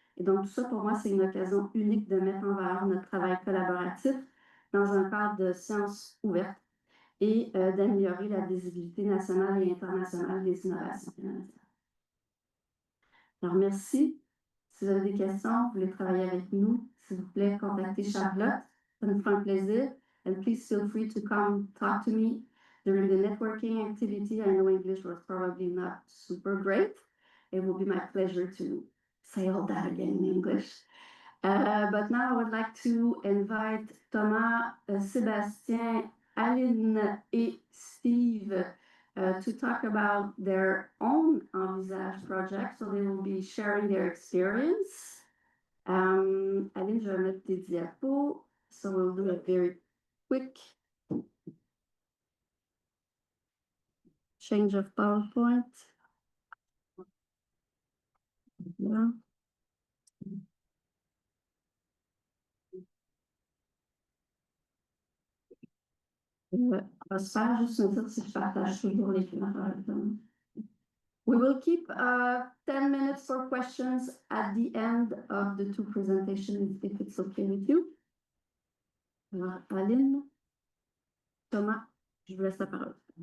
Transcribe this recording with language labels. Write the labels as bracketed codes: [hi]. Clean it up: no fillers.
[fr] Et donc, tout ça, pour moi, c'est une occasion unique de mettre en valeur notre travail collaboratif dans un cadre de sciences ouvertes et d'améliorer la visibilité nationale et internationale des innovations canadiennes. Alors, merci. Si vous avez des questions, vous voulez travailler avec nous, s'il vous plaît, contactez Charlotte. Ça nous fera un plaisir. [en] And please feel free to come talk to me during the networking activity. I know English was probably not super great. It will be my pleasure to say all that again in English. But now I would like to invite Thomas, Sébastien, Aline, et Steve to talk about their own Envisage project. So they will be sharing their experience. [fr] Aline, je vais mettre tes diapos. [en] So we'll do a very quick change of PowerPoint. [fr] Voilà. On va se faire juste me dire si je partage toujours l'écran. [en] We will keep 10 minutes for questions at the end of the two presentations, if it's okay with you. [fr] Alors, Aline, Thomas, je vous laisse la parole.